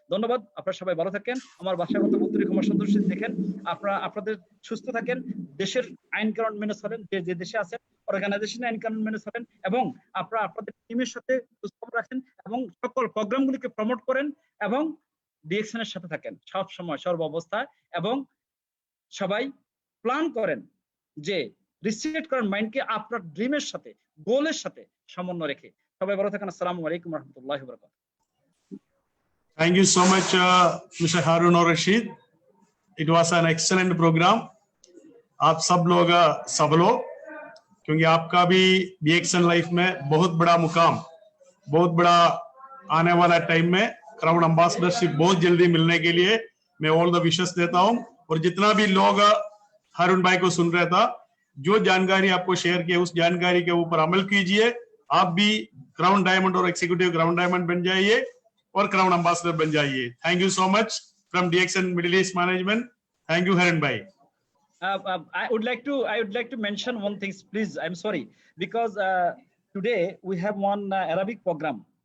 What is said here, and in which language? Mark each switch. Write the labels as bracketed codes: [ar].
[bn] ধন্যবাদ, আপনারা সবাই ভালো থাকেন, আমার ভাষাগত বুদ্ধি ক্ষমা সদস্য দেখেন, আপনারা আপনাদের সুস্থ থাকেন, দেশের আইন কানুন মেনে চলেন, যে দেশে আছেন অর্গানাইজেশন আইন কানুন মেনে চলেন, এবং আপনারা আপনাদের টিমের সাথে সুস্থ রাখেন এবং সকল প্রোগ্রামগুলিকে প্রমোট করেন এবং ডিএক্সএন এর সাথে থাকেন সব সময় সর্ব অবস্থায়, এবং সবাই প্ল্যান করেন যে রিসেট করেন মাইন্ডকে আপনার ড্রিমের সাথে, গোলের সাথে সমন্বয় রেখে। সবাই ভালো থাকেন, আসসালামু আলাইকুম ওয়া রাহমাতুল্লাহি ওয়া বারাকাতুহু। [en] Thank you so much, Mr. Harun Rashid. It was an excellent program. [hi] आप सब लोग सबलो, क्योंकि आपका भी डीएक्सएन लाइफ में बहुत बड़ा मुकाम, बहुत बड़ा आने वाला टाइम में क्राउन एम्बेसडरशिप बहुत जल्दी मिलने के लिए मैं [en] all the wishes [hi] देता हूं। और जितना भी लोग हारून भाई को सुन रहा था, जो जानकारी आपको शेयर किया उस जानकारी के ऊपर अमल कीजिए, आप भी क्राउन डायमंड और एग्जीक्यूटिव क्राउन डायमंड बन जाइए और क्राउन एम्बेसडर बन जाइए। [en] Thank you so much from DXN Middle East management. Thank you Haroon भाई। I would like to mention one thing, please. I'm sorry, because today we have one Arabic program.